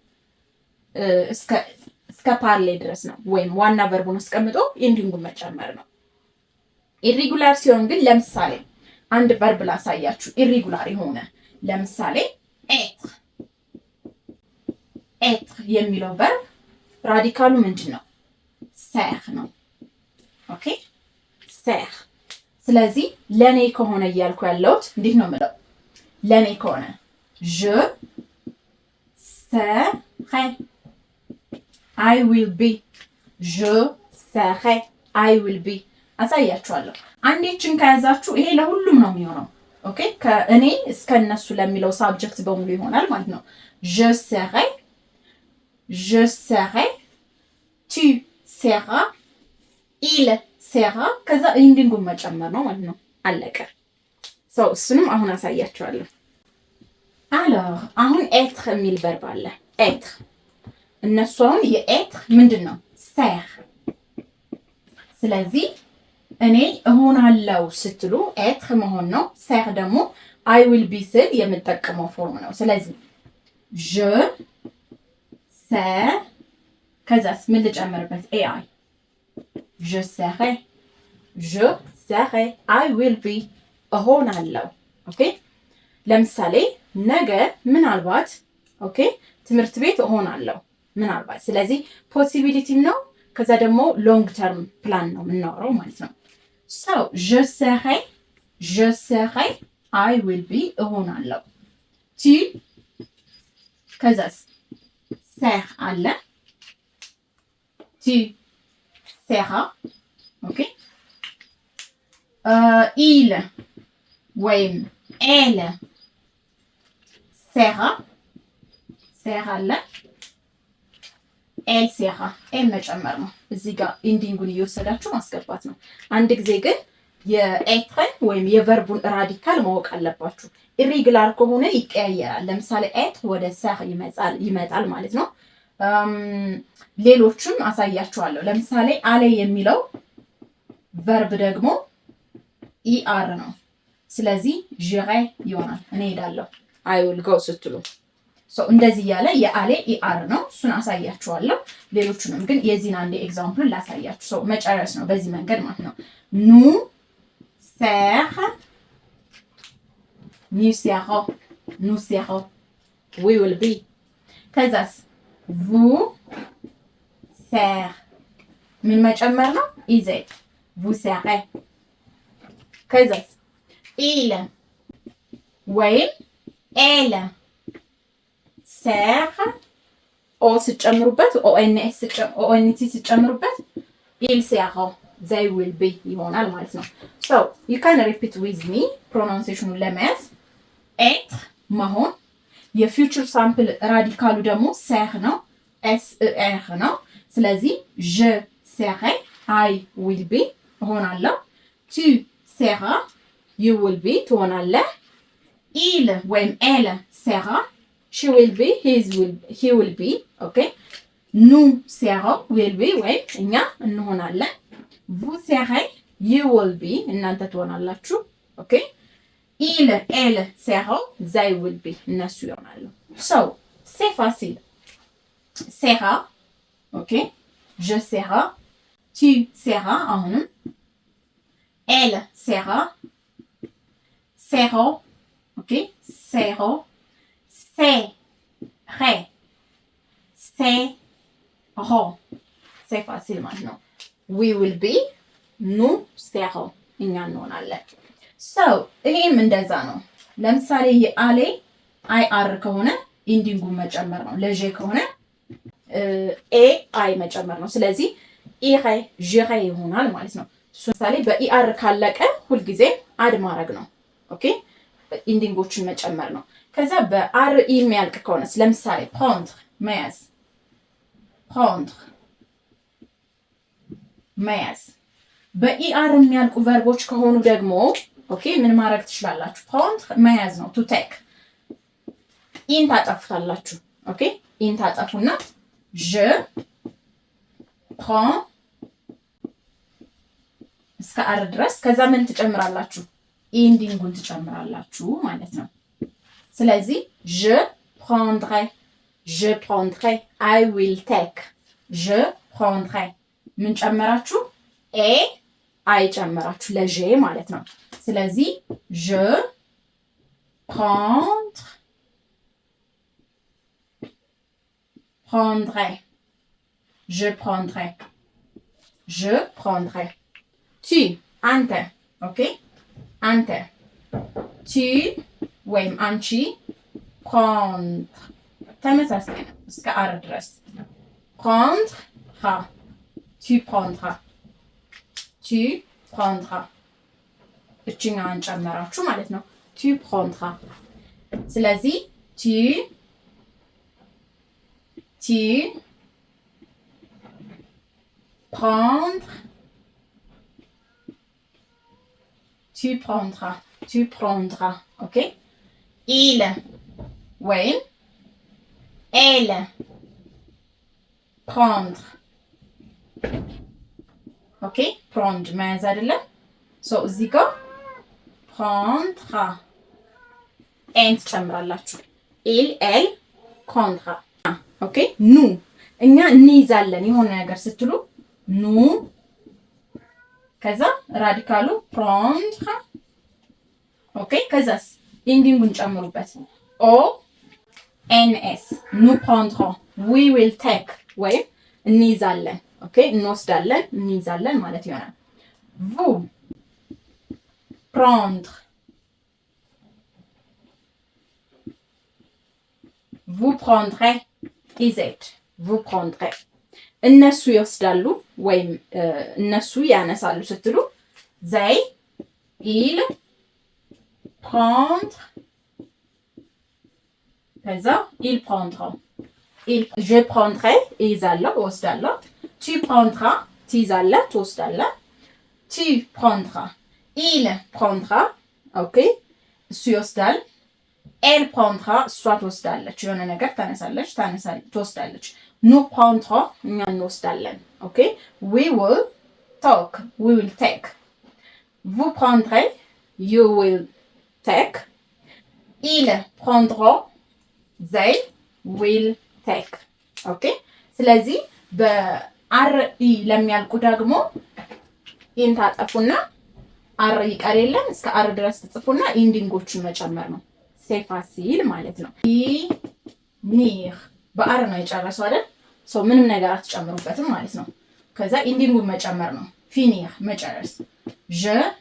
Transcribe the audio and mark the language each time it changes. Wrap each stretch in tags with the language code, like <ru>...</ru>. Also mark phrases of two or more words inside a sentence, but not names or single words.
<am>እስከ ፓርሌ ድረስ ነው፣ ወይም ዋና ቨርቡን አስቀምጦ ኢንዲንጉን መጨመር ነው። ኢሪጉላር ሲሆን ግን ለምሳሌ አንድ ቨርብ ላሳያችሁ ኢሪጉላር የሆነ ለምሳሌ ኤትር የሚለው ቨርብ ራዲካሉ ምንድን ነው? ሴር ነው። ኦኬ ሴር። ስለዚህ ለኔ ከሆነ እያልኩ ያለሁት እንዴት ነው የምለው? ለኔ ከሆነ</am> <fr>je serai</fr> <en>I will be</en> <fr>je serai</fr> <en>I will be</en> <am>አሳያችኋለሁ። አንዴችን ከያዛችሁ ይሄ ለሁሉም ነው የሚሆነው። ኦኬ ከእኔ እስከ እነሱ ለሚለው ሳብጀክት በሙሉ ይሆናል ማለት ነው።</am> <fr>je serai tu seras il sera</fr> <am>ከዛ ኢንዲንጉን መጨመር ነው ማለት ነው። አለቀ። እሱንም አሁን አሳያችኋለሁ። alors አሁን ኤትር የሚል ቨርብ አለ። ኤትር እነሱ አሁን የኤትር ምንድን ነው? ሴር። ስለዚህ እኔ እሆናለሁ ስትሉ ኤትር መሆን ነው። ሴር ደግሞ</am> <en>I will be</en> <am>ስል የምጠቀመው ፎርም ነው። ስለዚህ</am> <fr>je sais</fr> <am>ከዛስ ምን ልጨምርበት? ኤአይ</am> <fr>je serai</fr> <en>I will be</en> <am>እሆናለሁ። ኦኬ ለምሳሌ ነገ ምናልባት ኦኬ ትምህርት ቤት እሆናለሁ ምናልባት። ስለዚህ ፖሲቢሊቲም ነው። ከዛ ደግሞ</am> <en>long term plan</en> <am>ነው የምናወራው ማለት ነው።</am> <fr>je serai</fr> <en>I will be</en> <am>እሆናለሁ። tu ከዛስ ser አለ</am> <fr>tu seras</fr> <am>ኦኬ il ወይም</am> <fr>elle sera</fr> <am>አለ</am> <fr>elle sera</fr> <am>ኤል መጨመር ነው። እዚህ ጋር ኢንዲንጉን እየወሰዳችሁ ማስገባት ነው። አንድ ጊዜ ግን የኤትርን ወይም የቨርቡን ራዲካል ማወቅ አለባችሁ። ኢሪጉላር ከሆነ ይቀያየራል። ለምሳሌ ኤት ወደ ሰር ይመጣል ማለት ነው። ሌሎችም አሳያችኋለሁ። ለምሳሌ አለ የሚለው ቨርብ ደግሞ ኢአር ነው። ስለዚህ ዥሬ ይሆናል። እኔ ሄዳለሁ</am> <en>I will go</en> <am>ስትሉ እንደዚህ ያለ የአሌ ኢአር ነው። እሱን አሳያችኋለሁ። ሌሎቹንም ግን የዚህን አንዴ ኤግዛምፕል ላሳያችሁ። መጨረስ ነው በዚህ መንገድ ማለት ነው።</am> <fr>nous serons</fr> <en>we will be</en> <am>ከዛስ</am> <fr>vous serez</fr> <am>ምን መጨመር ነው? ኢዜድ</am> <fr>vous serez</fr> <am>ከዛስ il ወይም</am> <fr>elle ser</fr> <am>ኦ ስጨምሩበት ኦኤንቲ ስጨምሩበት</am> <fr>il sera</fr> <en>they will be</en> <am>ይሆናል ማለት ነው። you</am> <en>can repeat with me pronunciation ለመያዝ être መሆን</en> <am>የፊውቸር ሳምፕል ራዲካሉ ደግሞ</am> <en>ser ነው ser</en> <am>ነው። ስለዚህ</am> <fr>je serai</fr> <en>I will be እሆናለሁ።</en> <fr>tu seras</fr> <en>you will be ትሆናለህ። il ወይም</en> <fr>elle sera</fr> <en>she will be he will be okay</en> <fr>nous serons</fr> <en>will be</en> <am>ወይም እኛ እንሆናለን።</am> <fr>vous serez,</fr> <en>you will be</en> <am>እናንተ ትሆናላችሁ። ኦኬ</am> <fr>il elle seront,</fr> <en>they will be</en> <am>እነሱ ይሆናሉ።</am> <en>so</en> <fr>c'est facile. sera, ኦኬ je serai, tu seras አሁንም elle sera, seront, ኦኬ seront, c'est ré, seront, c'est facile maintenant.</fr> <en>we will be,</en> <fr>nous serons</fr> <am>እኛ እንሆናለን። so ይሄም እንደዛ ነው። ለምሳሌ የአሌ አይ አር ከሆነ ኢንዲንጉን መጨመር ነው። ለጄ ከሆነ ኤ አይ መጨመር ነው። ስለዚህ ኢሬ ጂሬ ይሆናል ማለት ነው። እሱ ለምሳሌ በኢአር ካለቀ ሁልጊዜ አድ ማድረግ ነው። ኦኬ ኢንዲንጎችን መጨመር ነው። ከዛ በአር ኢ የሚያልቅ ከሆነ ለምሳሌ prendre መያዝ፣ prendre መያዝ። በኢአር የሚያልቁ ቨርቦች ከሆኑ ደግሞ ኦኬ ምን ማድረግ ትችላላችሁ? prendre መያዝ ነው</am> <en>to take።</en> <am>ኢን ታጠፉታላችሁ። ኦኬ ኢን ታጠፉና</am> <fr>je prends</fr> <am>እስከ አር ድረስ ከዛ ምን ትጨምራላችሁ? ኢንዲንጉን ትጨምራላችሁ ማለት ነው። ስለዚህ</am> <fr>je prendrai, je prendrai,</fr> <am>I will take,</am> <fr>je prendrai</fr> <am>ምን ጨመራችሁ? ኤ አይ ጨመራችሁ ለጄ ማለት ነው። ስለዚህ</am> <fr>je prendrai, je prendrai, je prendrai.</fr> <am>tu አንተ ኦኬ አንተ tu ወይም አንቺ prendre ተመሳሳይ ነው እስከ አር ድረስ</am> <fr>prendre tu prendras, tu prendras</fr> <am>እችኛዋን ጨመራችሁ ማለት ነው።</am> <fr>tu prendras ስለዚህ tu prendre, tu prendras, tu prendras, ok? il ወይም elle prendre, ok?</fr> <am>prendre መያዝ አይደለም። ሶ እዚህ ጋር prendra ኤን ትጨምራላችሁ።</am> <fr>il elle prendra</fr> <am>ኦኬ ኑ እኛ እንይዛለን የሆነ ነገር ስትሉ ኑ ከዛ ራዲካሉ prendre ኦኬ ከዛስ ኢንዲንጉን ጨምሩበት ኦ ኤን ኤስ</am> <fr>nous prendrons,</fr> <en>we will take</en> <am>ወይም እንይዛለን ኦኬ እንወስዳለን እንይዛለን ማለት ይሆናል።</am> <fr>vous prendre, vous prendrez, is vous prendrez</fr> <am>እነሱ ይወስዳሉ ወይም እነሱ ያነሳሉ ስትሉ</am> <fr>they ils prendre ከዛ ils prendront je prendrai</fr> <am>ይዛለሁ እወስዳለሁ</am> <fr>tu prendras</fr> <am>ትይዛለህ ትወስዳለህ</am> <fr>tu prendras il prendra</fr> <am>ኦኬ እሱ ይወስዳል</am> <fr>elle prendra</fr> <am>እሷ ትወስዳለች የሆነ ነገር ታነሳለች ትወስዳለች</am> <fr>nous prendrons</fr> <am>እኛ እንወስዳለን ኦኬ</am> <en>we will talk we will take</en> <fr>vous prendrez</fr> <en>you will take</en> <fr>ils prendront</fr> <en>they will take</en> <am>ኦኬ ስለዚህ በአር ኢ ለሚያልቁ ደግሞ ኢን ታጠፉና አር ይቀር የለም እስከ አር ድረስ ተጽፉና ኢንዲንጎቹን መጨመር ነው</am> <fr>c'est facile</fr> <am>ማለት ነው ኒር በአር ነው የጨረሰው አይደል ሶ ምንም ነገር አትጨምሩበትም ማለት ነው ከዛ ኢንዲንጉን መጨመር ነው ፊኒር መጨረስ je</am>